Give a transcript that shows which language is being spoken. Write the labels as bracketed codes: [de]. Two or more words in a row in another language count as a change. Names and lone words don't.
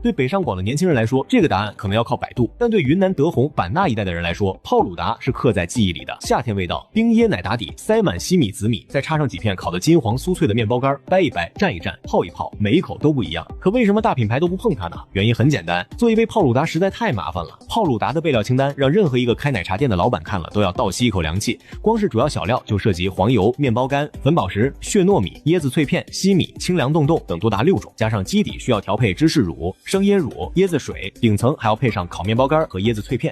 [zh] 對北上廣的年輕人來說，這個答案可能要靠百度；但對雲南德宏、版納一帶的人來說，泡魯達是刻在記憶裡的夏天味道。冰椰奶打底，塞滿西米、紫米，再插上幾片烤得金黃酥脆的麵包乾，掰一掰，蘸一蘸，泡一泡，每一口都不一樣。可為什麼大品牌都不碰它呢？原因很簡單，做一杯泡魯達實在太麻煩了。泡魯達的備料清單讓任何一個開奶茶店的老闆看了都要倒吸一口涼氣。光是主要小料就涉及黃油、麵包乾、粉寶石、血糯米、椰子脆片、西米、清涼凍凍等多達6種，加上基底需要調配芝士乳、生椰乳、椰子水，頂層還要配上烤麵包乾和椰子脆片。